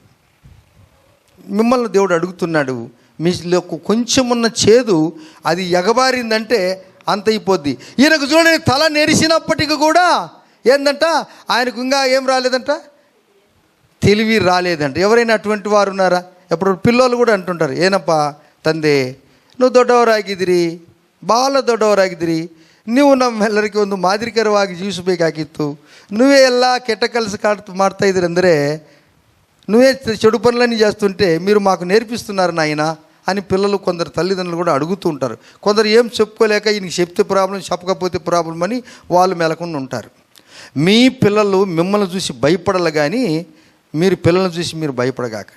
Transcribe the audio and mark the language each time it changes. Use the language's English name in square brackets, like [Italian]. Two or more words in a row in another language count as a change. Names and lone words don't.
[Telugu] మిమ్మల్ని దేవుడు అడుగుతున్నాడు, మీలో కొంచెం ఉన్న చేదు అది ఎగబారిందంటే అంత అయిపోద్ది. ఈయనకు చూడండి, తల నెరిసినప్పటికీ కూడా ఏందంట, ఆయనకు ఇంకా ఏం రాలేదంట, తెలివి రాలేదంట. ఎవరైనా అటువంటి వారు ఉన్నారా? ఎప్పుడు పిల్లలు కూడా అంటుంటారు, [Kannada] ಏನಪ್ಪಾ ತಂದೆ నువ్వు ದೊಡ್ಡವರಾಗಿದ್ದೀರಿ, ಭಾಳ ದೊಡ್ಡವರಾಗಿದ್ದೀರಿ, ನೀವು ನಮ್ಮೆಲ್ಲರಿಗೆ ಒಂದು ಮಾದರಿಕರವಾಗಿ ಜೀವಿಸಬೇಕಾಗಿತ್ತು, [Telugu] నువ్వే ఎలా [Kannada] ಕೆಟ್ಟ ಕೆಲಸ ಮಾಡ್ತಾ ಇದ್ದೀರಿ ಅಂದರೆ, [Telugu] నువ్వే చెడు పనులన్నీ చేస్తుంటే మీరు మాకు నేర్పిస్తున్నారు నాయన అని పిల్లలు కొందరు తల్లిదండ్రులు కూడా అడుగుతూ ఉంటారు. కొందరు ఏం చెప్పుకోలేక ఈయనకి చెప్తే ప్రాబ్లం, చెప్పకపోతే ప్రాబ్లం అని వాళ్ళు మెలకుండా ఉంటారు. మీ పిల్లలు మిమ్మల్ని చూసి భయపడాలి కానీ మీరు పిల్లల్ని చూసి మీరు భయపడగాకండి.